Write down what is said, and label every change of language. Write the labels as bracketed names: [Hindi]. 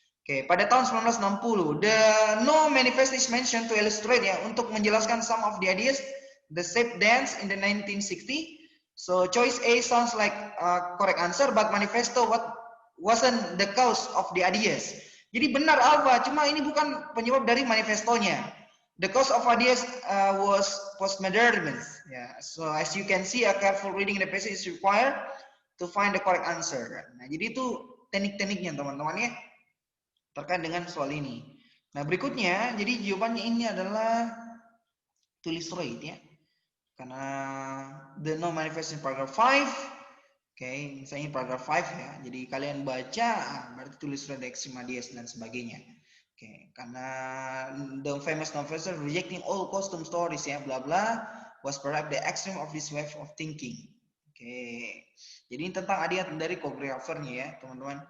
[Indonesian] Oke, pada tahun 1960, [English] the No Manifest is mentioned to illustrate [Indonesian] ya, untuk menjelaskan [English] some of the ideas, the shape dance in the 1960. So choice A sounds like correct answer, but manifesto wasn't the cause of the ideas. [Indonesian] Jadi benar Alpha, cuma ini bukan penyebab dari manifestonya. [English] The cause of ideas was postmodernism. Yeah. So as you can see, a careful reading the passage is required to find the correct answer. [Indonesian] Nah, jadi itu teknik-tekniknya teman-teman ya, terkait dengan soal ini. Nah, berikutnya, jadi jawabannya ini adalah tulis right ya. Karena [English] the no manifest in paragraph 5. Oke, [Indonesian] misalnya [English] paragraph 5 ya. [Indonesian] Jadi kalian baca, berarti tulis right Anaximenes dan sebagainya. Oke, karena [English] the famous professor rejecting all custom stories ya, bla bla, was perhaps the extreme of this wave of thinking. [Indonesian] Oke, jadi ini tentang adiat dari choreographernya ya, teman-teman.